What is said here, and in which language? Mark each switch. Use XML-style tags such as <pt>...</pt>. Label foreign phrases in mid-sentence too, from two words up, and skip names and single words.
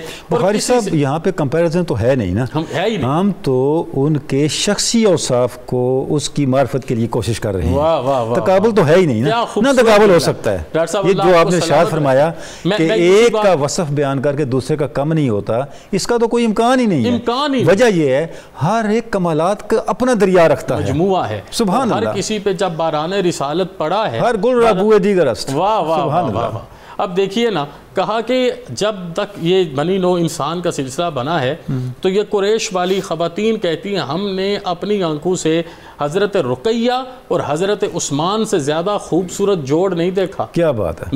<ur>بخاری صاحب یہاں پہ کمپیریزن تو ہے نہیں نا، ہم تو ان کے شخصی اوصاف کو اس کی معرفت کے لیے کوشش کر رہے ہیں، تقابل تو ہے ہی نہیں نا، نہ تقابل ہو سکتا ہے۔ یہ جو آپ نے ارشاد فرمایا کہ ایک کا وصف بیان کر کے دوسرے کا کم نہیں ہوتا، اس کا تو کوئی امکان ہی نہیں ہے۔ وجہ یہ ہے ہر ایک کمالات کا اپنا دریا رکھتا ہے، مجموعہ ہے،</ur> <ar>سبحان اللہ۔</ar> <ur>ہر کسی پہ جب باران رسالت پڑا ہے، ہر</ur> <fa>گل ربوئے دیگر است،</fa> <ur>واہ واہ واہ واہ۔ اب دیکھیے نا، کہا کہ جب تک یہ بنی نو انسان کا سلسلہ بنا ہے تو یہ قریش والی خواتین کہتی ہیں ہم نے اپنی آنکھوں سے حضرت رقیہ اور حضرت عثمان سے زیادہ خوبصورت جوڑ نہیں دیکھا۔ کیا بات ہے،</ur>